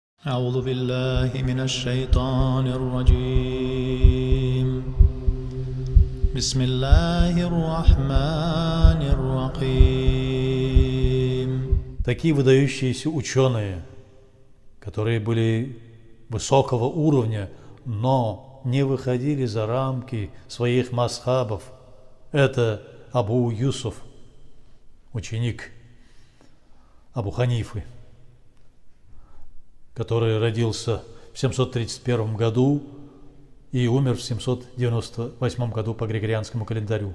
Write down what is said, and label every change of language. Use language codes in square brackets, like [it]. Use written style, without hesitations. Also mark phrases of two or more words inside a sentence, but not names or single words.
[ar] أعوذ بالله من الشيطان الرجيم بسم الله الرحمن الرحيم. [ru] Такие выдающиеся ученые, которые были высокого уровня, но не выходили за рамки своих мазхабов, это Абу Юсуф, ученик Абу Ханифы, который родился в 731 году и умер в 798 году по григорианскому календарю.